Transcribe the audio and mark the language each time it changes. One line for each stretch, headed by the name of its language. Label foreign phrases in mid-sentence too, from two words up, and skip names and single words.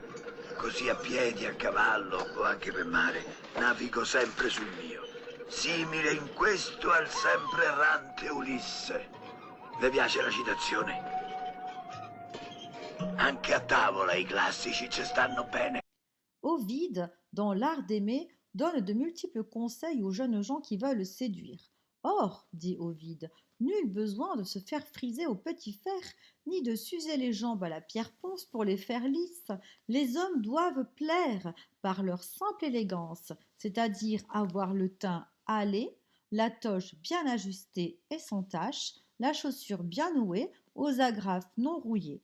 Italian: Così a piedi, a cavallo o anche per mare, navigo sempre sul mio. Simile in questo al sempre errante Ulisse. Vi piace la citazione? Anche a tavola i classici ci stanno bene.
French: Ovide, dans l'art d'aimer, donne de multiples conseils aux jeunes gens qui veulent séduire. Or, dit Ovide, nul besoin de se faire friser au petit fer, ni de s'user les jambes à la pierre ponce pour les faire lisses. Les hommes doivent plaire par leur simple élégance, c'est-à-dire avoir le teint hâlé, la toge bien ajustée et sans tache, la chaussure bien nouée, aux agrafes non rouillées.